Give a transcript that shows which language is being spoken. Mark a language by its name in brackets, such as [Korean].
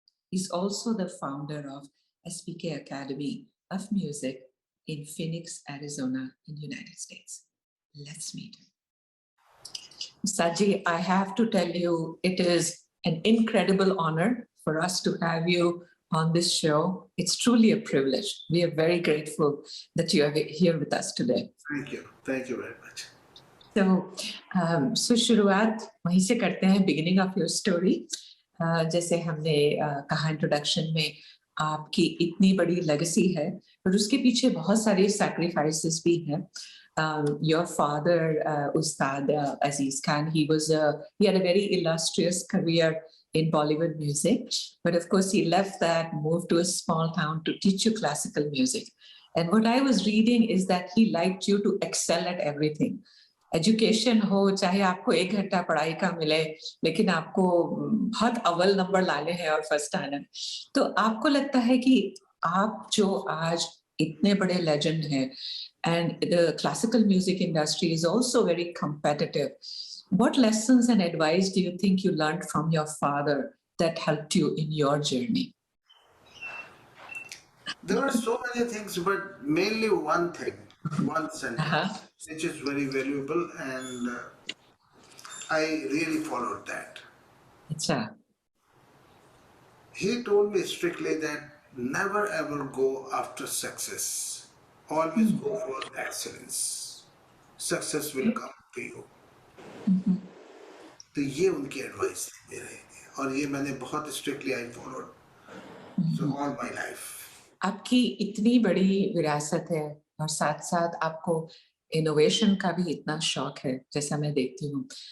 [English] He's also the founder of SPK Academy of Music in Phoenix, Arizona, in the United States. Let's meet him. Saji, I have to tell you, it is an incredible honor for us to have you on this show. It's truly a privilege. We are very grateful that you are here with us today. Thank you. Thank you very much. [Hindi] So शुरुआत वहीं से करते हैं, [English] beginning of your story. [Hindi] जैसे हमने कहा introduction में, आपकी इतनी बड़ी लेगेसी है, पर उसके पीछे बहुत सारे सैक्रिफाइसेस भी हैं. [English] Your father, Ustad Aziz Khan, he had a very illustrious career in Bollywood music, but of course he left that, moved to a small town to teach you classical music. And what I was reading is that he liked you to excel at everything. [Hindi] Education हो, चाहे आपको 1 घंटा पढ़ाई का मिले, लेकिन आपको बहुत अव्वल नंबर लाने हैं और फर्स्ट आना. तो आपको लगता है कि आप जो आज इतने बड़े लेजेंड हैं, [English] and the classical music industry is also very competitive. What lessons and advice do you think you learned from your father that helped you in your journey? There are so many things, but mainly one thing, one sentence, which is very valuable, and I really followed that. [Hindi] Achha. [English] He told me strictly that never ever go after success. Always go for excellence. Success will come to you. [Hindi] तो ये उनकी advice थी मेरे, और ये मैंने बहुत strictly [English] I followed so all my life. [Hindi] आपकी इतनी बड़ी विरासत है और साथ साथ आपको इनोवेशन का भी इतना शौक है, जैसा मैं देखती हूँ.